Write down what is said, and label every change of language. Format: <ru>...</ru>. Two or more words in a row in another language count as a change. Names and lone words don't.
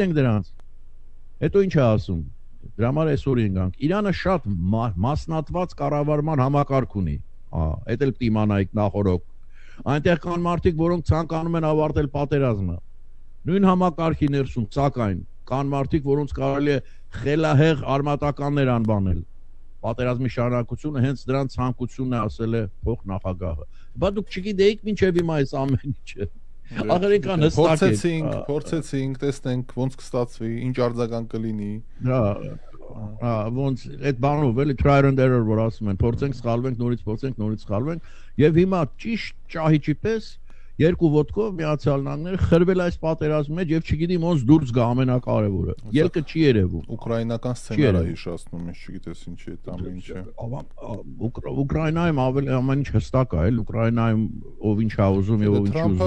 <hy>օրում կխեղդենք դրանց։ Հետո ինչ է ասում։ Դրա համար այսօր ենք։ Իրանը շատ մասնատված կառավարման համակարգ ունի։ Այդ էլ պիտի իմանայիք նախորոք։ Այնտեղ կան մարդիկ, որոնք ցանկանում են ավարտել պատերազմը։ Նույն համակարգի ներսում, սակայն կան մարդիկ, որոնց կարելի է խելահեղ արմատականներ անվանել։ Պատերազմի շարունակությունը հենց դրան ցանկությունն է, ասել է փոխնախագահը։ Բայց դուք չգիտեիք մինչև հիմա այս ամեն ինչը։ Ահերեկան հստակ է։ Փորձեցինք, տեսնենք ոնց կստացվի, ինչ արձագանք կլինի։ Ոնց այդ բանով էլի</hy> <en>trial and error</en> <hy>որ ասում են, փորձենք սխալվենք, նորից սխալվենք, եւ հիմա ճիշտ ճահիճի պես երկու ոտքով Միացյալ Նահանգները խրվել այս պատերազմի մեջ եւ չգիտեմ ոնց դուրս գա ամենակարևորը։ Ելքը չի երևում։ Ուկրաինական սցենարը հիշացնում ես, չգիտես ինչի է դա ինչը։ Ուկրաինայում ավելի ամեն ինչ հստակ է, Ուկրաինայում ով ինչ է ուզում եւ ով ինչ ուզում։</hy>